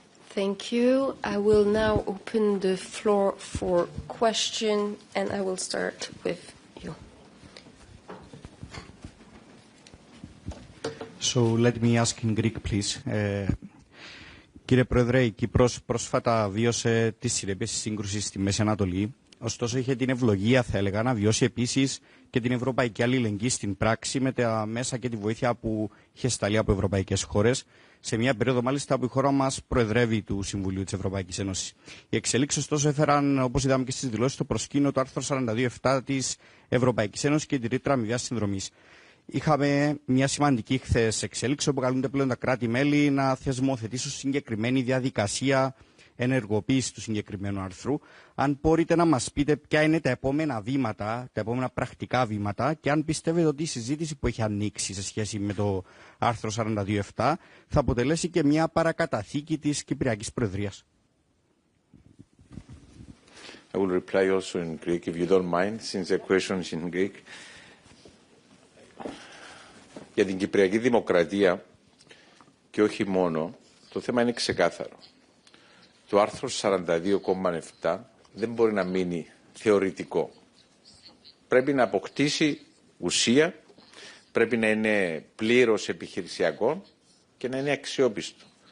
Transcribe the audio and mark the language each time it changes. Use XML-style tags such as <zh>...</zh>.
<en>Thank you. I will now open the floor for question, and I will start with you. So let me ask in Greek, please.</en> <el>Κύριε Πρόεδρε, η Κύπρος πρόσφατα βίωσε τις συνέπειες της σύγκρουσης στη Μέση Ανατολή. Ωστόσο, είχε την ευλογία, θα έλεγα, να βιώσει επίσης και την ευρωπαϊκή αλληλεγγύη στην πράξη με τα μέσα και τη βοήθεια που είχε σταλεί από ευρωπαϊκές χώρες, σε μια περίοδο μάλιστα που η χώρα μας προεδρεύει του Συμβουλίου της Ευρωπαϊκής Ένωσης. Οι εξελίξεις, ωστόσο, έφεραν, όπως είδαμε και στις δηλώσεις, στο προσκήνιο το άρθρο 42.7 της Ευρωπαϊκής Ένωσης και τη ρήτρα αμοιβαίας συνδρομής. Είχαμε μια σημαντική χθες εξέλιξη όπου καλούνται πλέον τα κράτη-μέλη να θεσμοθετήσουν συγκεκριμένη διαδικασία ενεργοποίηση του συγκεκριμένου άρθρου. Αν μπορείτε να μας πείτε ποια είναι τα επόμενα βήματα, τα επόμενα πρακτικά βήματα και αν πιστεύετε ότι η συζήτηση που έχει ανοίξει σε σχέση με το άρθρο 42.7 θα αποτελέσει και μια παρακαταθήκη της Κυπριακής Προεδρίας.</el> <en>I will reply also in Greek, if you don't mind, since the question is in Greek.</en> <el>Για την Κυπριακή Δημοκρατία και όχι μόνο, το θέμα είναι ξεκάθαρο. Το άρθρο 42.7 δεν μπορεί να μείνει θεωρητικό. Πρέπει να αποκτήσει ουσία, πρέπει να είναι πλήρως επιχειρησιακό και να είναι αξιόπιστο.</el>